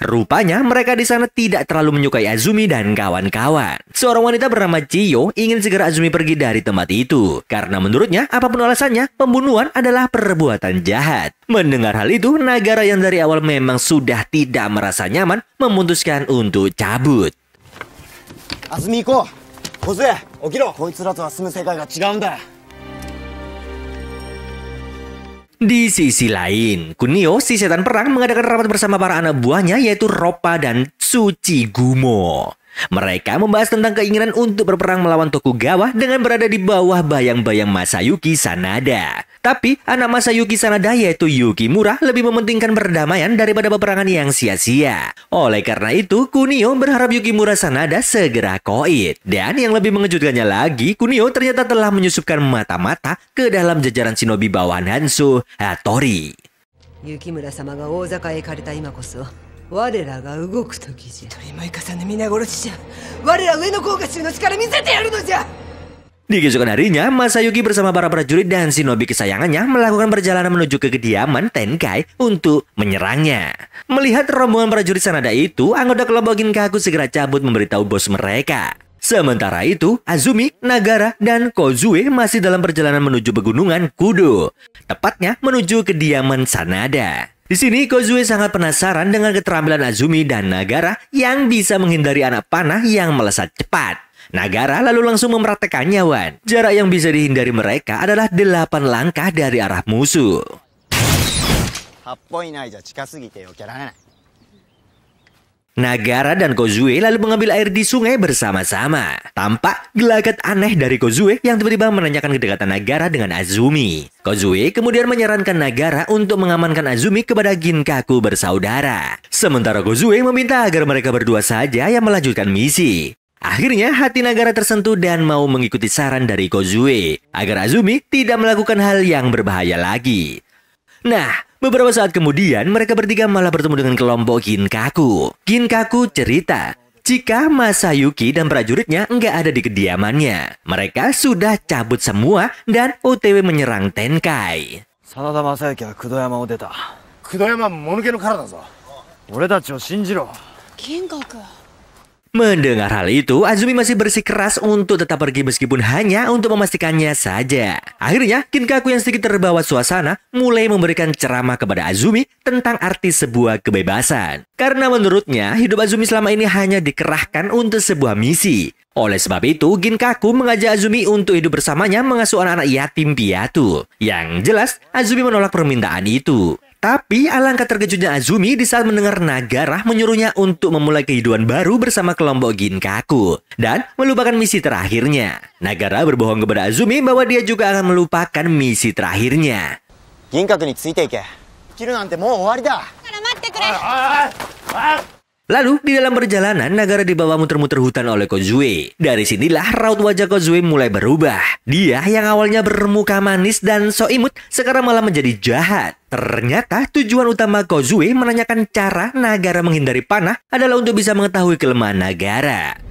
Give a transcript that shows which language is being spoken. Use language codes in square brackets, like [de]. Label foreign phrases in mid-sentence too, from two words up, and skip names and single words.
[id] Rupanya mereka di sana tidak terlalu menyukai Azumi dan kawan-kawan. Seorang wanita bernama Chiyo ingin segera Azumi pergi dari tempat itu. Karena menurutnya, apapun alasannya, pembunuhan adalah perbuatan jahat. Mendengar hal itu, Nagara yang dari awal memang sudah tidak merasa nyaman memutuskan untuk cabut. [ja] Azumi行こう。小杖、起きろ。こいつらとは住む世界が違うんだ。 [id] Di sisi lain, Kunio, si setan perang, mengadakan rapat bersama para anak buahnya yaitu Roppa dan Tsuchigumo. Mereka membahas tentang keinginan untuk berperang melawan Tokugawa dengan berada di bawah bayang-bayang Masayuki Sanada. Tapi anak Masayuki Sanada yaitu Yukimura lebih mementingkan perdamaian daripada peperangan yang sia-sia. Oleh karena itu, Kunio berharap Yukimura Sanada segera koit. Dan yang lebih mengejutkannya lagi, Kunio ternyata telah menyusupkan mata-mata ke dalam jajaran shinobi bawahan Hanzo Hattori. [ja] Yukimura samaが大坂へ借りた今こそ我らが動く時じゃ。鳥舞重ね皆殺しじゃ。我ら上野甲賀衆の力見せてやるのじゃ。 [id] Di keesokan harinya, Masayuki bersama para prajurit dan shinobi kesayangannya melakukan perjalanan menuju ke kediaman Tenkai untuk menyerangnya. Melihat rombongan prajurit Sanada itu, anggota kelompok Ginkaku segera cabut memberitahu bos mereka. Sementara itu, Azumi, Nagara, dan Kozue masih dalam perjalanan menuju pegunungan Kudo. Tepatnya menuju kediaman Sanada. Di sini Kozue sangat penasaran dengan keterampilan Azumi dan Nagara yang bisa menghindari anak panah yang melesat cepat. Nagara lalu langsung mempraktekannya, Wan. Jarak yang bisa dihindari mereka adalah 8 langkah dari arah musuh. [ja] 8歩以内じゃ近すぎて避けられない。 [id] Nagara dan Kozue lalu mengambil air di sungai bersama-sama. Tampak gelagat aneh dari Kozue yang tiba-tiba menanyakan kedekatan Nagara dengan Azumi. Kozue kemudian menyarankan Nagara untuk mengamankan Azumi kepada Ginkaku bersaudara. Sementara Kozue meminta agar mereka berdua saja yang melanjutkan misi. Akhirnya hati Nagara tersentuh dan mau mengikuti saran dari Kozue agar Azumi tidak melakukan hal yang berbahaya lagi. Nah, beberapa saat kemudian mereka bertiga malah bertemu dengan kelompok Ginkaku. Ginkaku cerita jika Masayuki dan prajuritnya nggak ada di kediamannya. Mereka sudah cabut semua dan OTW menyerang Tenkai. [ja] 真田正幸は九度山を出た。九度山もぬけの殻だぞ。俺たちを信じろ。銀閣。 [id] Mendengar hal itu, Azumi masih bersikeras untuk tetap pergi meskipun hanya untuk memastikannya saja. Akhirnya, Ginkaku yang sedikit terbawa suasana mulai memberikan ceramah kepada Azumi tentang arti sebuah kebebasan. Karena menurutnya, hidup Azumi selama ini hanya dikerahkan untuk sebuah misi. Oleh sebab itu, Ginkaku mengajak Azumi untuk hidup bersamanya mengasuh anak-anak yatim piatu. Yang jelas, Azumi menolak permintaan itu. Tapi alangkah terkejutnya Azumi di saat mendengar Nagara menyuruhnya untuk memulai kehidupan baru bersama kelompok Ginkaku dan melupakan misi terakhirnya. Nagara berbohong kepada Azumi bahwa dia juga akan melupakan misi terakhirnya. [ja] 銀閣についていけ。切るなんてもう終わりだ。 [id] Lalu di dalam perjalanan Nagara dibawa muter-muter hutan oleh Kozue. Dari sinilah raut wajah Kozue mulai berubah. Dia yang awalnya bermuka manis dan so imut sekarang malah menjadi jahat. Ternyata tujuan utama Kozue menanyakan cara Nagara menghindari panah adalah untuk bisa mengetahui kelemahan Nagara.